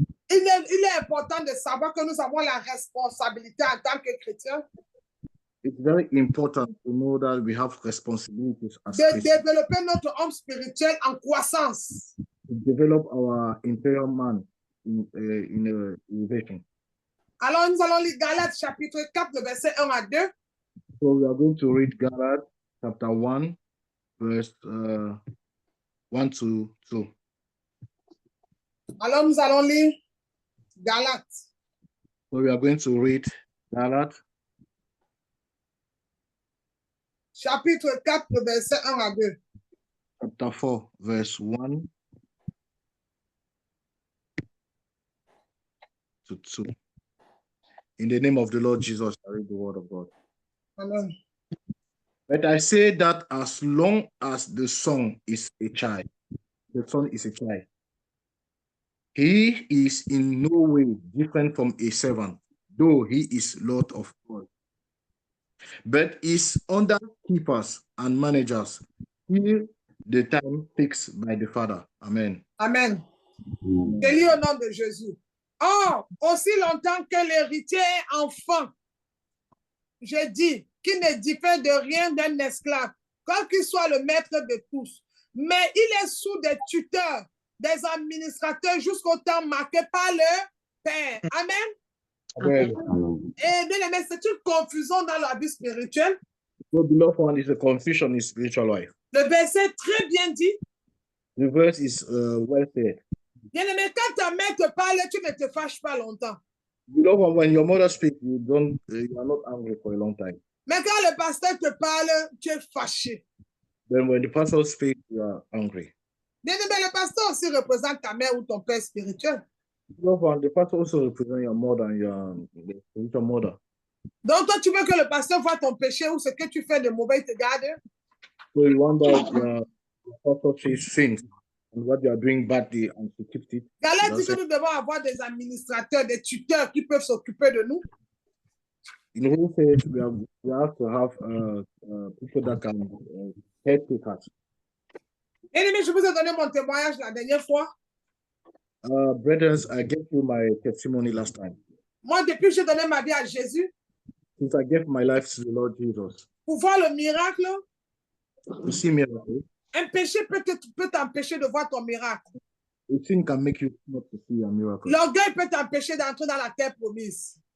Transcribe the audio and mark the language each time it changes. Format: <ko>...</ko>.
<fr>il est important de savoir que nous avons la responsabilité en tant que chrétiens</fr> <en>it's very important to know that we have responsibilities as</en> <fr>de</fr> <en>Christians</en> <fr>développer notre homme spirituel en croissance.</fr> <en>to develop our interior man in elevation.</en> <fr>Alors, nous allons lire Galates chapitre 4, le verset 1 à 2.</fr> <en>So we are going to read Galatians chapter 1, verse 1 to 2.</en> <fr>Alors, nous allons lire Galates.</fr> <en>So we are going to read Galatians</en> <fr>Chapitre 4, le verset 1 à 2.</fr> <en>chapter 4, verse 1 to 2. In the name of the Lord Jesus, I read the word of God. Amen. But I say that as long as the son is a child, he is in no way different from a servant, though he is Lord of all, but is under keepers and managers till the time fixed by the Father. Amen.</en> <fr>Amen. Je lis au nom de Jésus. Or, aussi longtemps que l'héritier est enfant, je dis qu'il ne diffère de rien d'un esclave, quel qu'il soit le maître de tous. Mais il est sous des tuteurs, des administrateurs jusqu'au temps marqué par le Père. Amen. Amen. Et bien aimé, c'est une confusion dans la vie spirituelle.</fr> <en>So beloved one is a confusion in spiritual life.</en> <fr>Le verset est très bien dit.</fr> <en>The verse is well said.</en> <fr>Bien aimé, quand ta mère te parle, tu ne te fâches pas longtemps.</fr> <en>Beloved one, when your mother speaks, you are not angry for a long time.</en> <fr>Mais quand le pasteur te parle, tu es fâché.</fr> <en>Then when the pastor speaks, you are angry.</en> <fr>Bien aimé, le pasteur aussi représente ta mère ou ton père spirituel.</fr> <en>Beloved one, the pastor also represents your mother and your spiritual mother.</en> <fr>Donc, toi, tu veux que le pasteur voit ton péché ou ce que tu fais de mauvais, il te garde.</fr> <en>So you want that your pastor sees sins and what you are doing badly and to keep it.</en> <fr>Galère dit que nous devons avoir des administrateurs, des tuteurs qui peuvent s'occuper de nous.</fr> <en>In who says we have to have people that can help with us.</en> <fr>Ennemi, je vous ai donné mon témoignage la dernière fois.</fr> <en>Brethren, I gave you my testimony last time.</en> <fr>Moi, depuis que j'ai donné ma vie à Jésus,</fr> <en>Since I gave my life to the Lord Jesus,</en> <fr>pour voir le miracle,</fr> <en>to see miracles,</en> <fr>un péché peut t'empêcher de voir ton miracle.</fr> <en>a sin can make you not to see a miracle.</en> <fr>L'orgueil peut t'empêcher d'entrer dans la terre promise.</fr>